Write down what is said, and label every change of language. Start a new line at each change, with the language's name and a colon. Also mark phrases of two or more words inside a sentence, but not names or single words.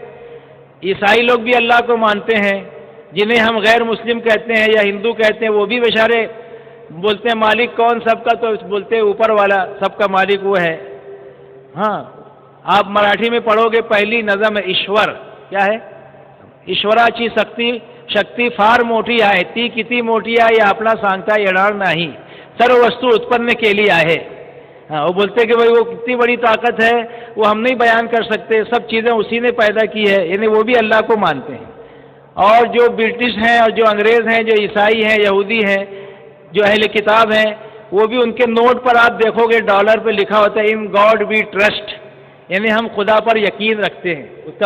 Urdu: عیسائی لوگ بھی اللہ کو مانتے ہیں، جنہیں ہم غیر مسلم کہتے ہیں یا ہندو کہتے ہیں، وہ بھی بیچارے بولتے ہیں مالک کون سب کا، تو بولتے ہیں اوپر والا، سب کا مالک وہ ہے۔ ہاں، آپ مراٹھی میں پڑھو گے پہلی نظم ہے ایشور، کیا ہے؟
Marathi: ایشوراچی शक्ती फार मोठी आहे, ती किती मोठी आहे हे आपला सांगता येणार नाही, सर्व वस्तु उत्पन्न केली आहे।
Urdu: ہاں، وہ بولتے کہ بھائی وہ کتنی بڑی طاقت ہے وہ ہم نہیں بیان کر سکتے، سب چیزیں اسی نے پیدا کی ہے، یعنی وہ بھی اللہ کو مانتے ہیں. اور جو برٹش ہیں اور جو انگریز ہیں، جو عیسائی ہیں، یہودی ہیں، جو اہلِ کتاب ہیں، وہ بھی ان کے نوٹ پر آپ دیکھو گے ڈالر پہ لکھا ہوتا ہے
English: In God we trust,
Urdu: یعنی ہم خدا پر یقین رکھتے ہیں.